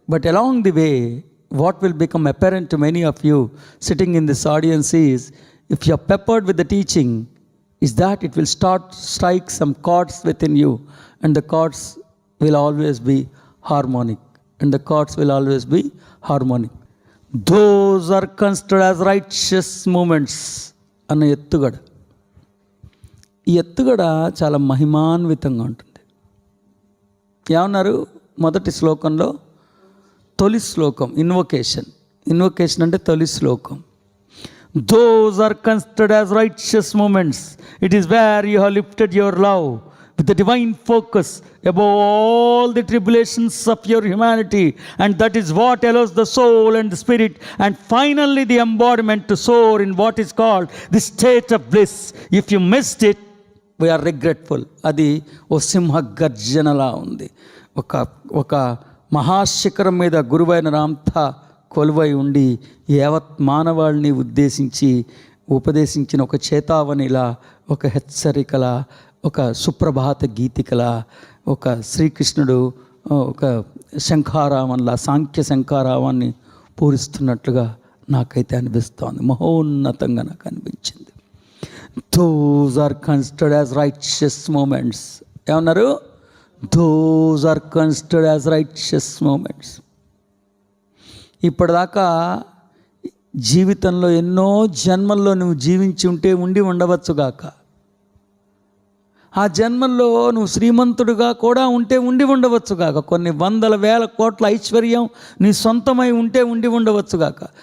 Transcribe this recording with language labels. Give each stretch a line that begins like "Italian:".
English: But along the way, what will become apparent to many of you sitting in this audience is, if you are peppered with the teaching, is that it will strike some chords within you, and the chords will always be harmonic. And the chords will always be harmonic. Those are considered as righteous moments.
Telugu: అన్న ఎత్తుగడ, ఈ ఎత్తుగడ చాలా మహిమాన్వితంగా ఉంటుంది. ఏమన్నారు మొదటి శ్లోకంలో? తొలి శ్లోకం ఇన్వొకేషన్ అంటే తొలి శ్లోకం.
English: Those are considered as righteous moments. It is where you have lifted your love with the divine focus above all the tribulations of your humanity, and that is what allows the soul and the spirit and finally the embodiment to soar in what is called the state of bliss. If you missed it, we are regretful.
Telugu: అది ఓ సింహ గర్జనలా ఉంది. ఒక మహాశిఖరం మీద గురువైన రామ్థ కొలువై ఉండి యావత్ మానవాళిని ఉద్దేశించి ఉపదేశించిన ఒక చేతావనిలా, ఒక హెచ్చరికలా, ఒక సుప్రభాత గీతికలా, ఒక శ్రీకృష్ణుడు ఒక శంఖారావంలా, సాంఖ్య శంఖారావాన్ని పూరిస్తున్నట్లుగా నాకైతే అనిపిస్తోంది. మహోన్నతంగా నాకు అనిపించింది.
English: Those are considered as righteous moments.
Telugu: ఏమన్నారు?
English: Those are considered as righteous moments.
Telugu: ఇప్పటిదాకా జీవితంలో ఎన్నో జన్మల్లో నువ్వు జీవించి ఉండి ఉండవచ్చుగాక. ఆ జన్మల్లో నువ్వు శ్రీమంతుడుగా కూడా ఉండి ఉండవచ్చుగాక. కొన్ని వందల వేల కోట్ల ఐశ్వర్యం నీ సొంతమై ఉండి ఉండవచ్చుగాక.